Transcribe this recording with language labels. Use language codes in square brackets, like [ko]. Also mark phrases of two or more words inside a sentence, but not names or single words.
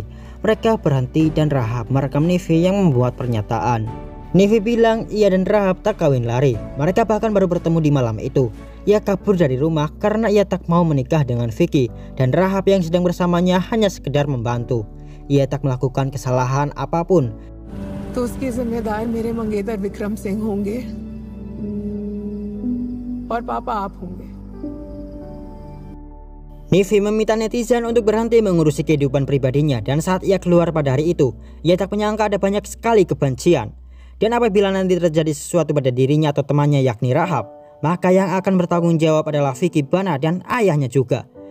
[id] Mereka berhenti dan Rahab merekam Nivi yang membuat pernyataan. Nivi bilang ia dan Rahab tak kawin lari. Mereka bahkan baru bertemu di malam itu. Ia kabur dari rumah karena ia tak mau menikah dengan Vicky dan Rahab yang sedang bersamanya hanya sekedar membantu. Ia tak melakukan kesalahan apapun. [hi] तो उसके जिम्मेदार मेरे मंगेतर विक्रम सिंह होंगे और पापा आप होंगे. [id] Nivi meminta netizen untuk berhenti mengurusi kehidupan pribadinya dan saat ia keluar pada hari itu, ia tak menyangka ada banyak sekali kebencian. Dan apabila nanti terjadi sesuatu pada dirinya atau temannya yakni Rahab, maka yang akan bertanggung jawab adalah Vicky Bana dan ayahnya juga.